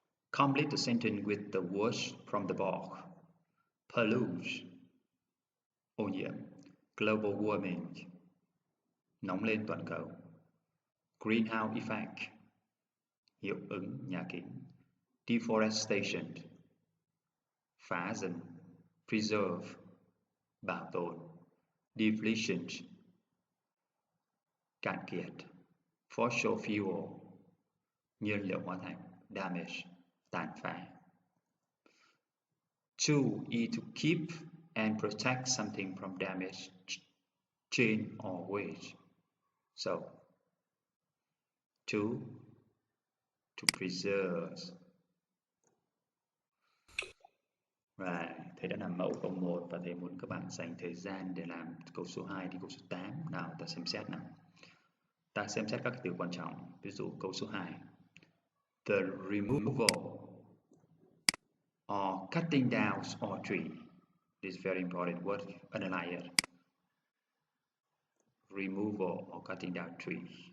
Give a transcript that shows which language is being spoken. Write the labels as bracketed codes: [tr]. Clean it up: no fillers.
[en] Complete the sentence with the words from the book. [vi] Pollute, ô nhiễm. Global warming, nóng lên toàn cầu. Greenhouse effect, hiệu ứng nhà kính. Deforestation, phá rừng. Preserve, bảo tồn. Depletion, cạn kiệt. Fossil fuel, nhiên liệu hóa thạch. Damage, tàn phá. [en] 2 is to keep and protect something from damage, change or waste. So, 2 to preserve. [vi] Và thầy đã làm mẫu câu 1 và thầy muốn các bạn dành thời gian để làm câu số 2 đến câu số 8. Nào ta xem xét nào. Ta xem xét các từ quan trọng. Ví dụ câu số 2. [en] The removal or cutting down of tree. This is very important word. Underline it. Removal or cutting down trees.